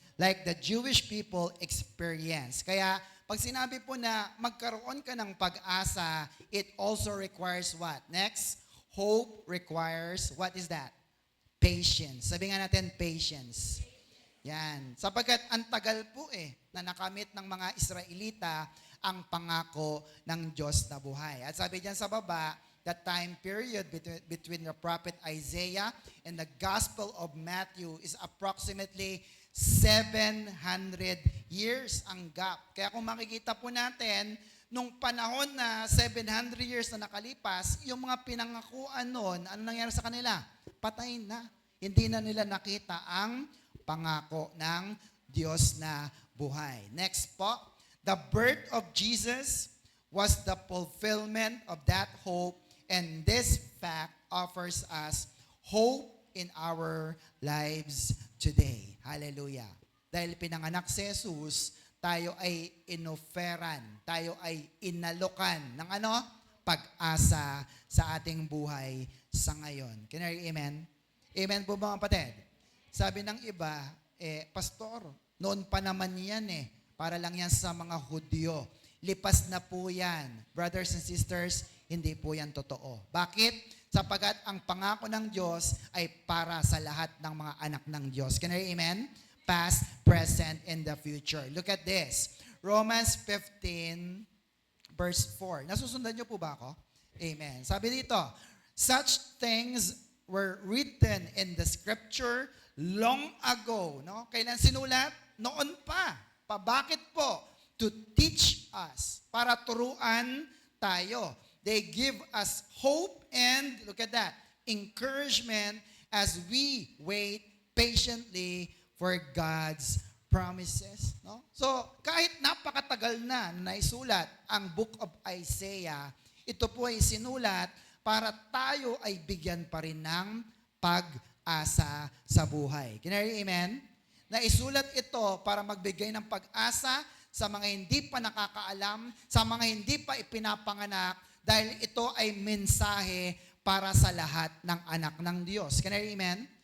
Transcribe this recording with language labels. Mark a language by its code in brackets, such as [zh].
[en] Like the Jewish people experience. [tl] Kaya pag sinabi po na magkaroon ka ng pag-asa, [en] it also requires what? Next, hope requires, what is that? [tl] Patience. Sabi nga natin, patience. Yan. Sapagkat ang tagal po na nakamit ng mga Israelita ang pangako ng Diyos na buhay. [en] At sabi diyan sa baba, the time period between the prophet Isaiah and the Gospel of Matthew is approximately 700 years [tl] ang gap. Kaya kung makikita po natin, nung panahon na 700 years na nakalipas, yung mga pinangakuan noon, ano nangyari sa kanila? Patay na. Hindi na nila nakita ang pangako ng Diyos na buhay. [en] Next po, the birth of Jesus was the fulfillment of that hope, and this fact offers us hope in our lives today. Hallelujah. [tl] Dahil pinanganak si Jesus, tayo ay inoferan, tayo ay inalokan ng ano? Pag-asa sa ating buhay sa ngayon. [en] Can you hear amen? [tl] Amen po mga kapatid? Sabi ng iba, Pastor, noon pa naman yan para lang yan sa mga Hudyo. Lipas na po yan. [en] Brothers and sisters, [tl] hindi po yan totoo. Bakit? Sapagat ang pangako ng Diyos ay para sa lahat ng mga anak ng Diyos. [en] Can you hear amen? Past, present, and the future. Look at this. Romans 15, verse 4. [tl] Nasusundan niyo po ba ako? [en] Amen. Sabi dito, such things were written in the scripture, long ago. [tl] No? Kailan sinulat? Noon pa. Bakit po? [en] To teach us. [tl] Para turuan tayo. [en] They give us hope and, look at that, encouragement as we wait patiently for God's promises. No? [tl] So, kahit napakatagal na naisulat ang Book of Isaiah, ito po ay sinulat para tayo ay bigyan pa rin ng pag-asa sa buhay. [en] Can I hear amen? [tl] Naisulat ito para magbigay ng pag-asa sa mga hindi pa nakakaalam, sa mga hindi pa ipinapanganak, dahil ito ay mensahe para sa lahat ng anak ng Diyos. [en] Can I hear amen?